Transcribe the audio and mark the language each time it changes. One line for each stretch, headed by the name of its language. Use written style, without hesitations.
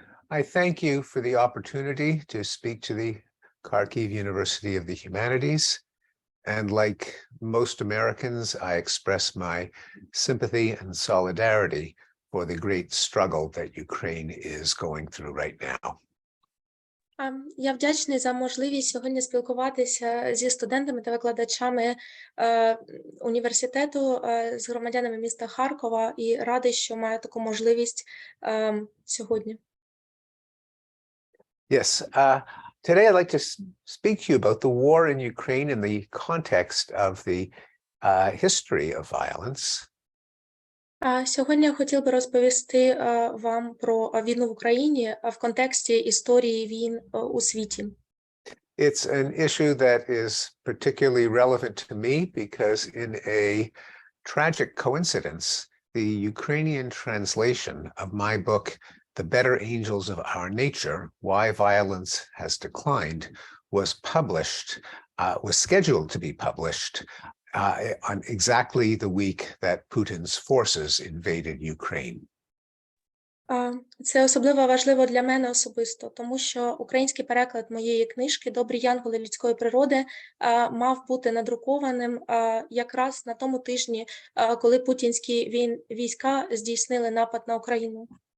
English: I thank you for the opportunity to speak to the Kharkiv University of the Humanities. And like most Americans, I express my sympathy and solidarity for the great struggle that Ukraine is going through right now.
Ukrainian: Я вдячний за можливість сьогодні спілкуватися зі студентами та викладачами університету, з громадянами міста Харкова, і радий, що маю таку можливість сьогодні.
English: Yes, today I'd like to speak to you about the war in Ukraine in the context of the history of violence.
Ukrainian: Сьогодні я хотів би розповісти вам про війну в Україні в контексті історії війн у світі.
English: It's an issue that is particularly relevant to me because in a tragic coincidence, the Ukrainian translation of my book, The Better Angels of Our Nature, Why Violence Has Declined, was scheduled to be published on exactly the week that Putin's forces invaded Ukraine.
Ukrainian: Це особливо важливо для мене особисто, тому що український переклад моєї книжки «Добрі янголи людської природи» мав бути надрукованим якраз на тому тижні, коли путінські війська здійснили напад на Україну.